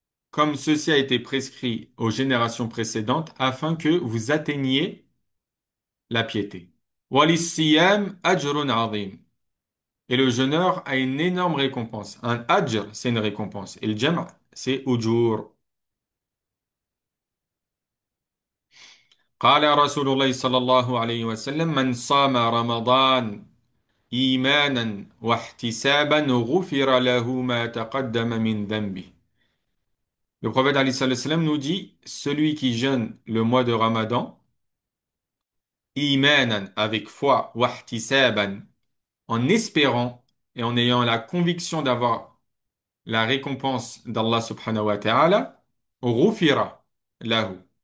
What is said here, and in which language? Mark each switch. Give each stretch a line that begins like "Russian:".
French: Comme ceci a été prescrit aux générations précédentes, afin que vous atteigniez la piété.
Arabic: Walis-siyam ajrun azim.
French: Et le jeûneur a une énorme récompense. Un ajr, c'est une récompense. Et le jam', c'est ujur.
Arabic: قال رسول الله صلى الله عليه وسلم من صام رمضان إيمانا واحتسابا غفر له ما تقدم من ذنبه.
French: Le prophète Ali sallallahu alayhi wa sallam nous dit, celui qui jeûne le mois de Ramadan, imanan, avec foi, wahtisaban, en espérant et en ayant la conviction d'avoir la récompense d'Allah subhanahu wa ta'ala, ghufira lahu.